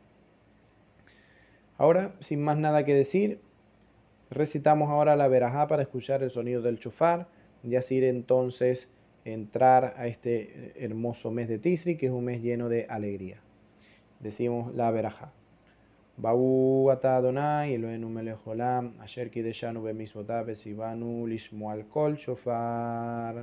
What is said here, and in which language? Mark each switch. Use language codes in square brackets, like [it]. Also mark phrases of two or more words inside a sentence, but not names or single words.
[es] Ahora, sin más nada que decir, recitamos ahora la verajá para escuchar el sonido del shofar y así entonces entrar a este hermoso mes de Tisri, que es un mes lleno de alegría. Decimos la verajá. [he] בא אתה אדוני אלוהינו מלך עולם אשר קדשנו במצוותיו וציוונו לשמוע על קול שופר.